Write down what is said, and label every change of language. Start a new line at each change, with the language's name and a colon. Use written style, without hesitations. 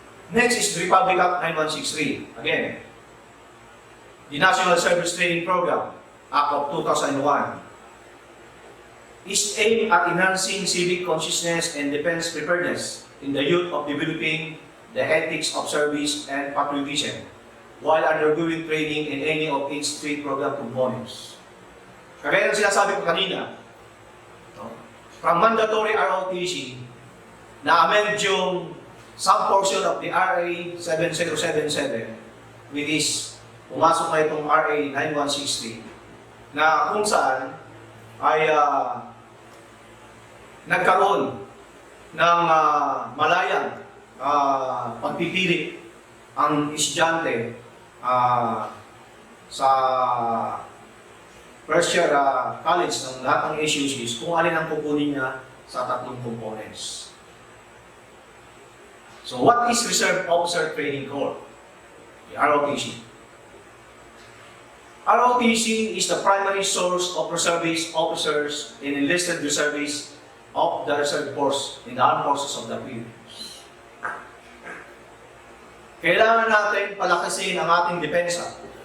English: Next is the Republic Act 9163. Again, the National Service Training Program, Act of 2001, is aimed at enhancing civic consciousness and defense preparedness in the youth of developing the ethics of service and patriotism while undergoing training in any of its 3 program components.
Filipino: Kagaya ng sinasabi ko kanina,
English: from mandatory ROTC,
Filipino: na-amend yung
English: some portion of the RA 7077, which is
Filipino: pumasok na itong RA 9163, na kung saan ay nagkaroon ng malayang pagpipili ang estudyante sa first year college ng lahat ng SUCs kung alin ang kukunin niya sa 3 components.
English: So what is Reserve Officer Training Corps? The ROTC. ROTC is the primary source of reservist officers and enlisted reservists of the reserve force in the armed forces of the Philippines.
Filipino: Kailangan natin palakasin ang ating depensa.